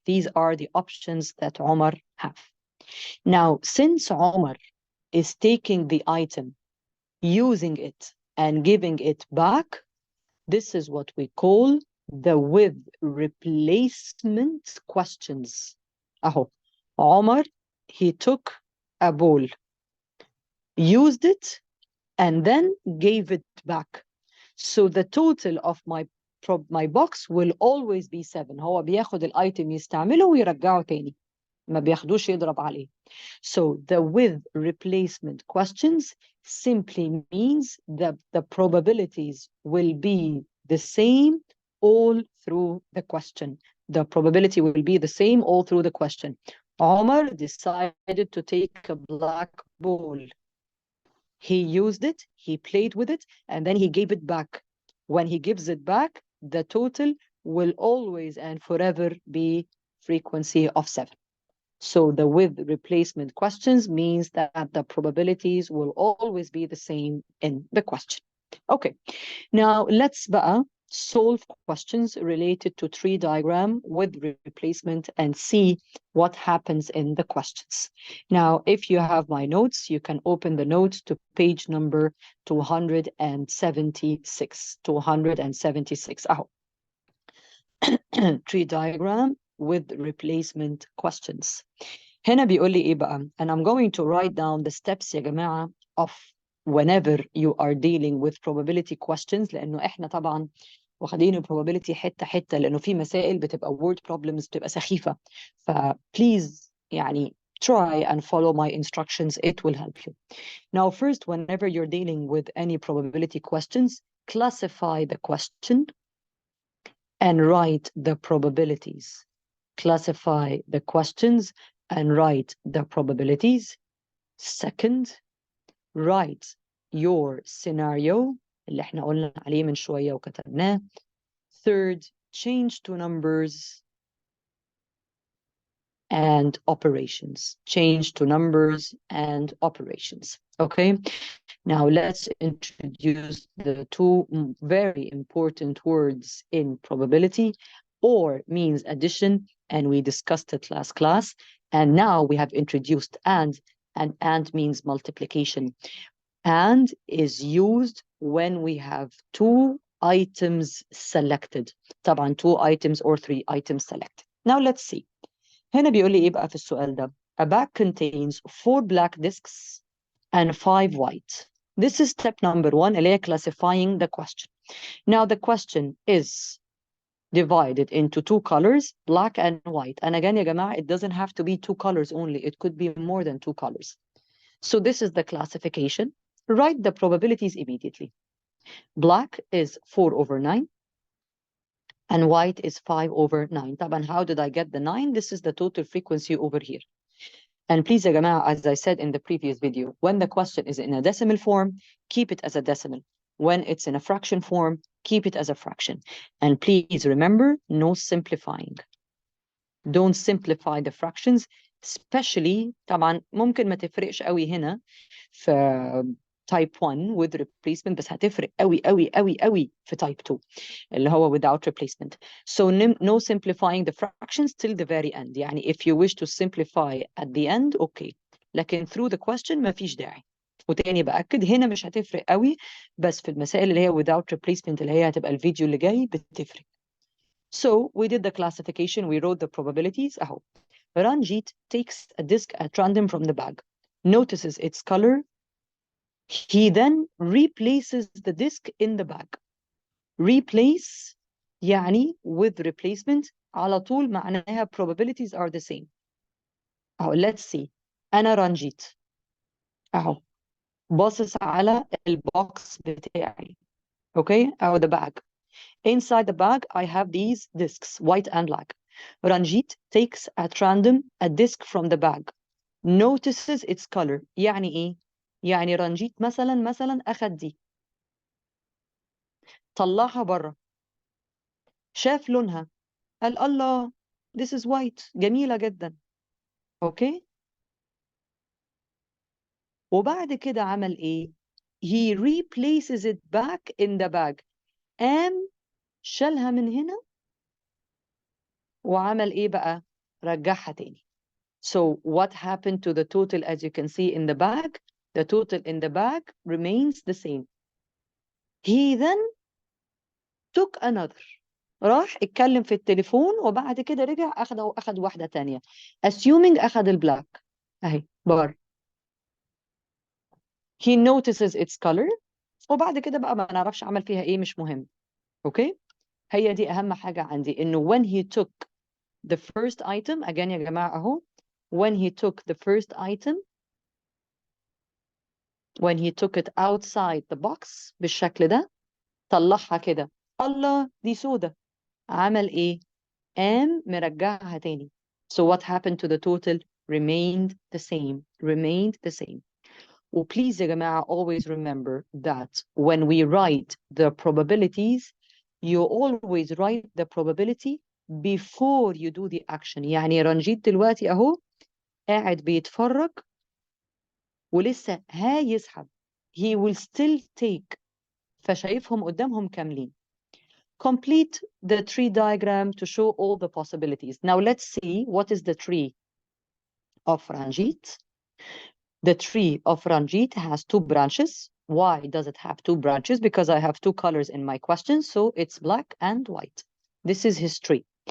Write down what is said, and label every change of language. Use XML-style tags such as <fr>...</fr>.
<en>These are the options that Omar have. Now, since Omar is taking the item, using it, and giving it back, this is what we call the with replacement questions.</en> <ar>أهو,</ar> <en>Omar, he took a ball, used it, and then gave it back. So the total of my box will always be 7.</en> <ar>هو بياخد الايتم يستعمله ويرجعه تاني. ما بياخدوش يضرب عليه.</ar> <en>So the with replacement questions simply means that the probabilities will be the same all through the question. The probability will be the same all through the question. Omar decided to take a black ball. He used it, he played with it, and then he gave it back. When he gives it back, the total will always and forever be frequency of 7. So the with replacement questions means that the probabilities will always be the same in the question. Okay, now let's</en> <ar>بقى</ar> <en>solve questions related to tree diagram with replacement and see what happens in the questions. Now, if you have my notes, you can open the notes to page number 276. 276. Tree diagram with replacement questions.</en> <ar>هنا بيقول لي ايه بقى؟</ar> <en>and I'm going to write down the steps</en> <ar>يا جماعة</ar> <en>of whenever you are dealing with probability questions,</en> <ar>لأنه إحنا طبعا واخدين ال probability حتة حتة، لأنه في مسائل بتبقى</ar> <en>word problems</en> <ar>بتبقى سخيفة.</ar> <en>please</en> <ar>يعني</ar> <en>try and follow my instructions. It will help you. Now, first, whenever you're dealing with any probability questions, classify the question and write the probabilities. Classify the questions and write the probabilities. Second, write your scenario</en> <ar>اللي احنا قلنا عليه من شوية وكتبناه.</ar> <en>Third, change to numbers and operations. Change to numbers and operations. Okay, now let's introduce the 2 very important words in probability. Or means addition, and we discussed it last class. And now we have introduced and means multiplication. And is used when we have 2 items selected.</en> <ar>طبعا</ar> <en>2 items or 3 items selected. Now let's see.</en> <ar>هنا بيقول لي ايه بقى في السؤال ده؟</ar> <en>A bag contains 4 black discs and 5 white. This is step number 1</en> <ar>اللي هي</ar> <en>classifying the question. Now the question is divided into 2 colors, black and white. And again,</en> <ar>يا جماعة,</ar> <en>it doesn't have to be 2 colors only. It could be more than 2 colors. So this is the classification. Write the probabilities immediately. Black is 4/9. And white is 5/9.</en> <ar>طبعا,</ar> <en>how did I get the 9? This is the total frequency over here. And please,</en> <ar>يا جماعة,</ar> <en>as I said in the previous video, when the question is in a decimal form, keep it as a decimal. When it's in a fraction form, keep it as a fraction. And please remember, no simplifying.</en> <ar>Don't simplify the fractions,</ar> <en>especially</en> <ar>طبعا ممكن ما تفرقش قوي هنا في type 1</ar> <en>with replacement،</en> <ar>بس هتفرق قوي قوي قوي قوي في type 2 اللي هو</ar> <en>without replacement. So no simplifying the fractions till the very end.</en> <ar>يعني</ar> <en>if you wish to simplify at the end, okay.</en> <ar>لكن through the question ما فيش داعي. وتاني بأكد هنا مش هتفرق قوي، بس في المسائل اللي هي</ar> <en>without replacement</en> <ar>اللي هي هتبقى الفيديو اللي جاي بتفرق.</ar> <en>So we did the classification, we wrote the probabilities.</en> <ar>أهو.</ar> <en>Ranjit takes a disc at random from the bag, notices its color. He then replaces the disc in the bag. Replace</en> <ar>يعني</ar> <en>with replacement</en> <ar>على طول معناها</ar> <en>probabilities are the same.</en> <ar>أهو,</ar> <en>let's see.</en> <ar>أنا رانجيت. أهو. باصص على البوكس بتاعي.</ar> <en>Okay,</en> <ar>أهو</ar> <en>the bag. Inside the bag, I have these discs, white and black. Ranjit takes at random a disc from the bag. Notices its color.</en> <ar>يعني إيه؟ يعني رنجيت مثلا أخد دي. طلعها بره. شاف لونها. قال الله</ar> <en>this is white.</en> <ar>جميلة جدا. أوكي؟ وبعد كده عمل إيه؟</ar> <en>He replaces it back in the bag.</en> <ar>قام شالها من هنا وعمل إيه بقى؟ رجعها تاني.</ar> <en>So what happened to the total as you can see in the bag? The total in the bag remains the same. He then took another.</en> <ar>راح اتكلم في التليفون وبعد كده رجع أخد واحدة تانية.</ar> <en>Assuming</en> <ar>أخد البلاك. أهي بار.</ar> <en>He notices its color.</en> <ar>وبعد كده بقى ما نعرفش عمل فيها إيه مش مهم. أوكي؟ هي دي أهم حاجة عندي إنه</ar> <en>when he took the first item</en> <ar>again يا جماعة أهو</ar> <en>when he took the first item when he took it outside the box</en> <ar>بالشكل ده طلعها كده الله دي سودة عمل إيه؟ قام مرجعها تاني.</ar> <en>So what happened to the total? Remained the same. Remained the same.</en> <ar>وبليز يا جماعة</ar> <en>always remember that when we write the probabilities you always write the probability before you do the action.</en> <ar>يعني رنجيت دلوقتي أهو قاعد بيتفرج ولسه هيسحب.</ar> <en>He will still take.</en> <ar>فشايفهم قدامهم كاملين.</ar> <en>Complete the tree diagram to show all the possibilities. Now let's see what is the tree of Ranjit. The tree of Ranjit has two branches. Why does it have two branches? Because I have two colors in my question, so it's black and white. This is his tree.</en>